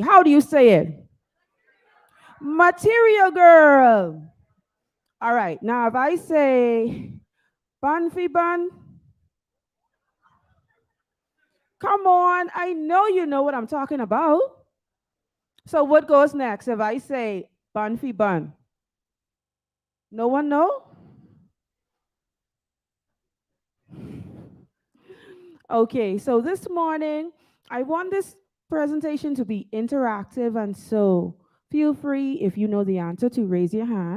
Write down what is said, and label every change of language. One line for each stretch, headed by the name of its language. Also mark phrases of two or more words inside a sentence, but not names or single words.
English: How do you say it? Material girl. All right. Now, if I say bun fi bun, come on. I know you know what I'm talking about. So what goes next if I say bun fi bun? No one know? Okay, so this morning, I want this presentation to be interactive, and so feel free, if you know the answer, to raise your hand.